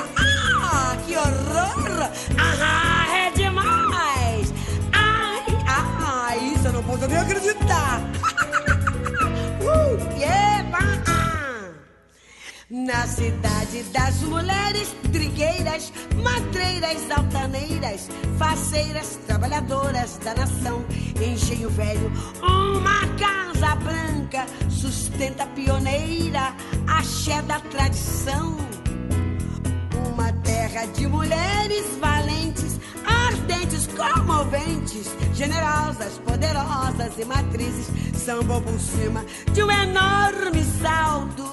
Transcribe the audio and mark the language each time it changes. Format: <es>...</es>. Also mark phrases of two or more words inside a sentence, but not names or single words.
<pt>Ah, que horror! Ah, é demais! Ai, isso eu não posso nem acreditar! Na cidade das mulheres, trigueiras, madreiras, altaneiras, faceiras, trabalhadoras da nação, engenho velho, uma casa branca, sustenta pioneira, axé da tradição. Uma terra de mulheres valentes, ardentes, comoventes, generosas, poderosas e matrizes, sambam por cima de um enorme salto.</pt>